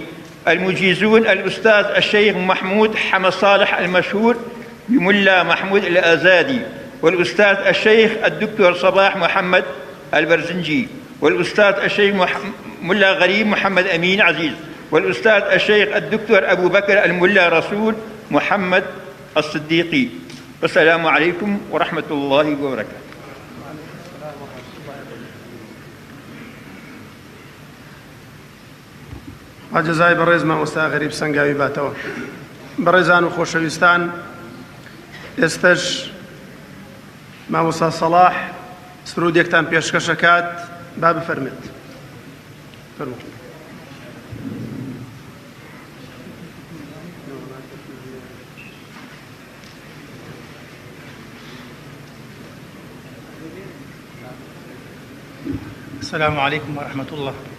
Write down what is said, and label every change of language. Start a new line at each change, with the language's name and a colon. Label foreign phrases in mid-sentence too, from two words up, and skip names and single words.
Arabic: المجيزون الأستاذ الشيخ محمود حمد صالح المشهور بملا محمود الآزادي، والأستاذ الشيخ الدكتور صباح محمد البرزنجي، والأستاذ الشيخ ملا غريب محمد أمين عزيز، والأستاذ الشيخ الدكتور أبو بكر الملا رسول محمد الصديقي. والسلام عليكم ورحمة الله وبركاته.
Central Kurdish: جزای بەڕێز مامۆستا غەریب سەنگاوی باتەوە. بەڕێزان و خۆشەویستان، ئێستش مامۆستا سەڵاح سرودێکتان پێشکەشەکات، با بفەرمێت.
Arabic: السلام عليكم ورحمة الله.